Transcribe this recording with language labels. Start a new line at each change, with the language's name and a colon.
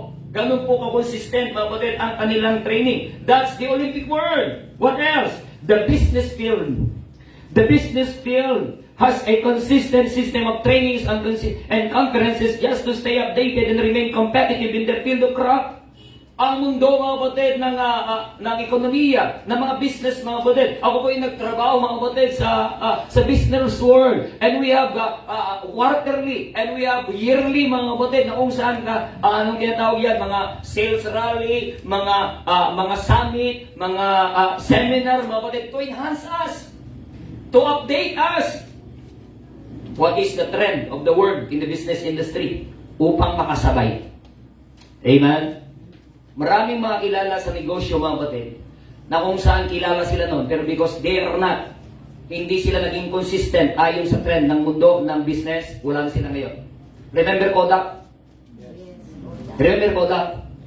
Filipino: Ganun po ka-consistent, mga kapatid, ang kanilang training.
English: That's the Olympic world. What else? The business field. The business field has a consistent system of trainings and conferences just to stay updated and remain competitive in their field of craft.
Filipino: Ang mundo, mga kapatid, ng ekonomiya, ng mga business, mga kapatid. Ako po ay nagtrabaho, mga kapatid, sa business world.
English: And we have quarterly and we have yearly,
Filipino: mga kapatid, na kung saan anong tinatawag yan, mga sales rally, mga summit, mga seminar, mga kapatid,
English: to enhance us, to update us. What is the trend of the world in the business industry?
Filipino: Upang makasabay. Amen? Maraming mga kilala sa negosyo, mga kapatid, na kung saan kilala sila noon,
English: pero because they are not,
Filipino: hindi sila naging consistent ayon sa trend ng mundo ng business, wala na sila ngayon.
English: Remember Kodak? Remember Kodak?